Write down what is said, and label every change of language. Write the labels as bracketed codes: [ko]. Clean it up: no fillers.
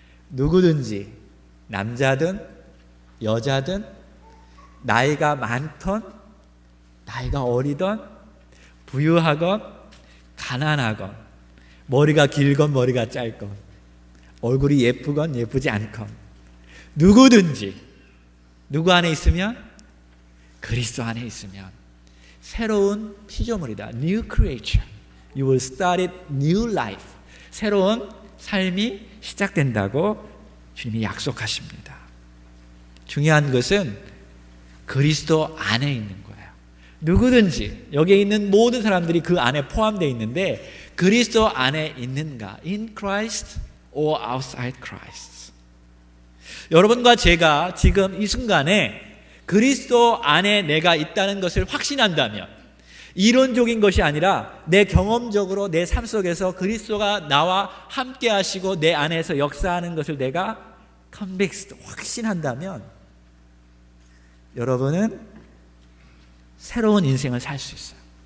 [ko] 누구든지 남자든 여자든 나이가 많던 나이가 어리던 부유하건 가난하건 머리가 길건 머리가 짧건, 얼굴이 예쁘건 예쁘지 않건, 누구든지 누구 안에 있으면, 그리스도 안에 있으면 새로운 피조물이다. [en] New creature. You will start a new life. [ko] 새로운 삶이 시작된다고 주님이 약속하십니다. 중요한 것은 그리스도 안에 있는 거예요. 누구든지, 여기에 있는 모든 사람들이 그 안에 포함되어 있는데, 그리스도 안에 있는가? [en] In Christ or outside Christ? [ko] 여러분과 제가 지금 이 순간에 그리스도 안에 내가 있다는 것을 확신한다면, 이론적인 것이 아니라 내 경험적으로 내 삶 속에서 그리스도가 나와 함께 하시고 내 안에서 역사하는 것을 내가 convinced, 확신한다면, 여러분은 새로운 인생을 살 수 있어요.